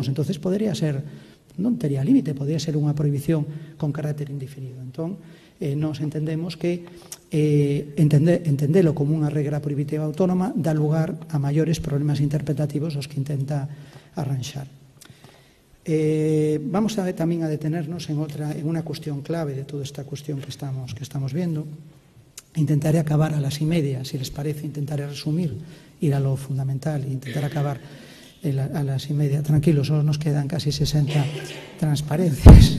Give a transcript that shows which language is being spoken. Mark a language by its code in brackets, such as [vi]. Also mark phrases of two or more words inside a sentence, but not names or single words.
[gl] Entonces podería ser, non tería límite, podería ser unha prohibición con carácter indefinido. Entón, nos entendemos que entendelo como unha regra prohibitiva autónoma dá lugar a maiores problemas interpretativos os que intenta arranxar. [es] Vamos tamén a detenernos en unha cuestión clave de toda esta cuestión que estamos viendo. Intentaré acabar a las 1:30, si les parece, intentaré resumir, ir a lo fundamental e intentar acabar a las 1:30. Tranquilos, solo nos quedan casi 60 transparencias.